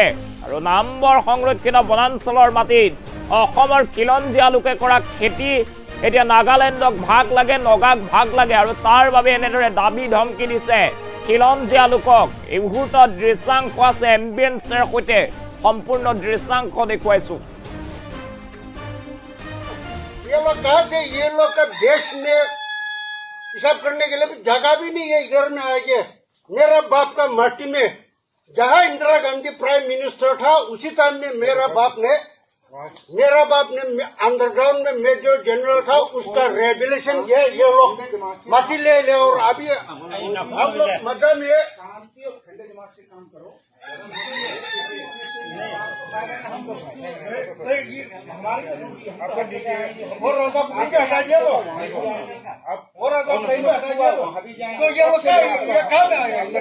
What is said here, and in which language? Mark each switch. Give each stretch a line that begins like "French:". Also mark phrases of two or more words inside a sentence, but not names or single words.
Assamese: আৰু নামবৰ সংৰক্ষিত বনাঞ্চলৰ মাটিত অসমৰ খিলঞ্জীয়া লোকে কৰা খেতি এতিয়া নাগালেণ্ডক ভাগ লাগে, নগাক ভাগ লাগে আৰু তাৰ বাবে এনেদৰে দাবী ধমকি দিছে খিলঞ্জীয়া লোকক। এই মুহূৰ্তত দৃশ্যাংশ আছে এম্বিয়েন্সৰ সৈতে সম্পূৰ্ণ দৃশ্যাংশ দেখুৱাইছো।
Hindi: ये लोग कहा कि ये लोग का देश में हिसाब करने के लिए जगह भी नहीं है। इधर में आगे मेरा बाप का माटी में जहाँ इंदिरा गांधी
English: prime minister
Hindi: था उसी टाइम में मेरा बाप ने अंडरग्राउंड में
English: major general
Hindi: था, उसका रेवल्यूशन ये लोग माटी ले और अभी हम लोग मजा में और हटा दिया तो और हटा दिया तो ये लोग ये कहाँ में आया?